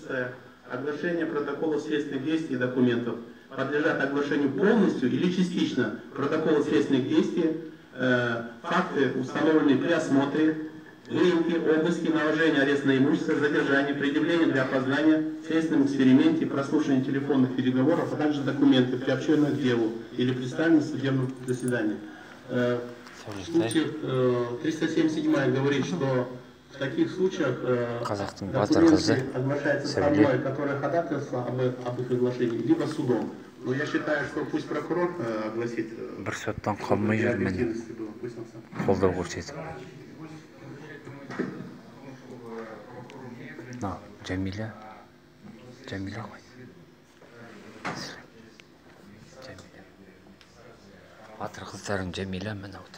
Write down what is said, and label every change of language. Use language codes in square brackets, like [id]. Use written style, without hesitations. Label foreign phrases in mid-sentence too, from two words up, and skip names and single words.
[ru] Оглашение протокола следственных действий и документов подлежат оглашению полностью или частично протокола следственных действий, факты, установленные при осмотре, выемки, обыски, наложение ареста на имущество, задержание, предъявление для опознания, в следственном эксперименте, прослушивание телефонных переговоров, а также документы, приобщенные к делу или представленные в судебном заседании. Случай 377 говорит, что в таких случаях документы оглашаются стороной, которая ходатайствовала об их оглашении, либо судом. Но я считаю, что пусть прокурор огласит. [kk] Бір соттан қалмай жүр мені. Қолдау көрсетіп. Жәмила ғой. Батыр қыздарым Жәмила міне отыр.